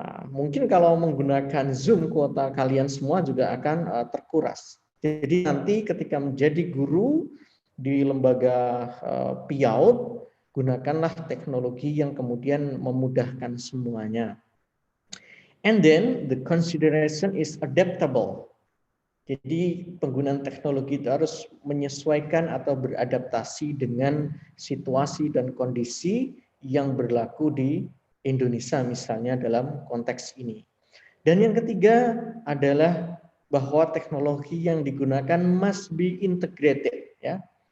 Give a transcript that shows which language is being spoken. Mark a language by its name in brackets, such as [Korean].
[Indonesian] Mungkin kalau menggunakan Zoom kuota kalian semua juga akan terkuras. Jadi nanti ketika menjadi guru di lembaga PIAUD, gunakanlah teknologi yang kemudian memudahkan semuanya. [English] And then the consideration is adaptable. [Indonesian] Jadi penggunaan teknologi itu harus menyesuaikan atau beradaptasi dengan situasi dan kondisi yang berlaku di Indonesia misalnya dalam konteks ini. Dan yang ketiga adalah bahwa teknologi yang digunakan [English] must be integrated [Indonesian] ya.